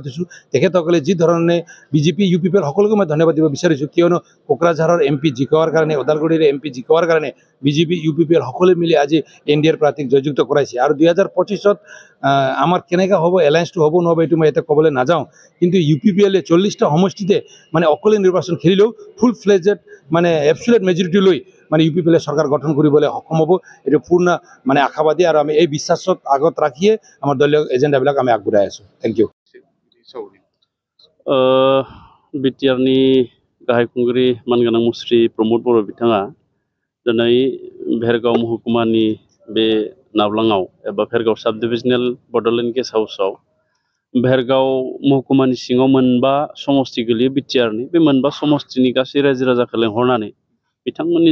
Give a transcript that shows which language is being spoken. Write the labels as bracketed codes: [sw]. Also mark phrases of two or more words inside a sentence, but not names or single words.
[as] দিছোঁ তেখেতসকলে যি ধৰণে বিজেপি ইউপিপিএল সকলোকে মই ধন্যবাদ দিব বিচাৰিছোঁ কিয়নো কোকৰাঝাৰৰ MP জিকোৱাৰ কাৰণে ওদালগুৰিৰ MP জিকোৱাৰ কাৰণে বিজেপি ইউপিপিএল সকলোৱে মিলি আজি NDAৰ প্ৰাৰ্থীক জয়যুক্ত কৰাইছে আৰু 2025ত আমাৰ কেনেকৈ হ'ব এলায়েন্সটো হ'ব নহ'ব এইটো মই এতিয়া ক'বলৈ নাযাওঁ কিন্তু ইউপিপিএলে 40টা সমষ্টিতে মানে অকলে নিৰ্বাচন খেলিলেও [en] full fledged [as] মানে [en] absolute majority [as] লৈ মানে ইউপিপিএলে চৰকাৰ গঠন কৰিবলৈ সক্ষম হ'ব এইটো পূৰ্ণ মানে আশাবাদী আৰু আমি এই বিশ্বাসত আগত ৰাখিয়ে আমাৰ দলীয় এজেণ্ডাবিলাক আমি আগবঢ়াই আছোঁ [en] thank you [brx] बिटिआरनि गाहाय खुंगिरि मानगोनां मुस्रि प्रमोद बर' बिथाङा दिनै भेरगाव महकुमानि बे नावलाङाव एबा भेरगाव [en] sub divisional [brx] बड'लेण्ड गेस्ट हाउसआव भेरगाव महकुमानि सिङाव मोनबा समष्टि गोलैयो बिटिआरनि बे मोनबा समष्टिनि गासै रायजो राजाखौ लेंहरनानै बिथांमोननि